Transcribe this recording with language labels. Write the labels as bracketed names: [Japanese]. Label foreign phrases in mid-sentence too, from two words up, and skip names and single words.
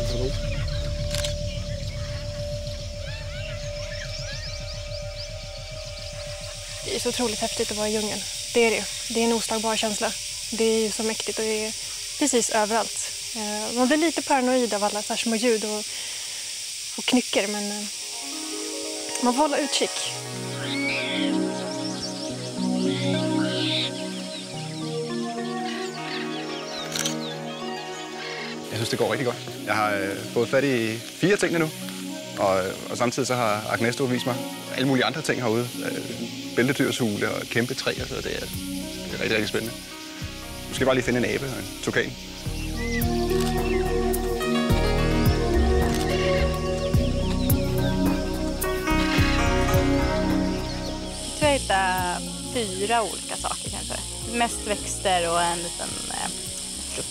[Swedish] Det är så otroligt häftigt att vara i djungeln. Det är det. Det är en oslagbar känsla. Det är ju så mäktigt och det är precis överallt. Man blir lite paranoid av alla så här små ljud och knycker, men man får hålla utkik. [Danish] Jeg synes, det går rigtig godt. Jeg har fået fat i 4 ting nu, og samtidig så har Agnesto vist mig alle mulige andre ting herude. Bæltedyrshule og kæmpe træer, så det er rigtig, rigtig spændende. Nu skal jeg bare lige finde en abe og en tukan. [Swedish] Jag tror jag hittar 4 olika saker kanske. Mest växter och en liten frukt.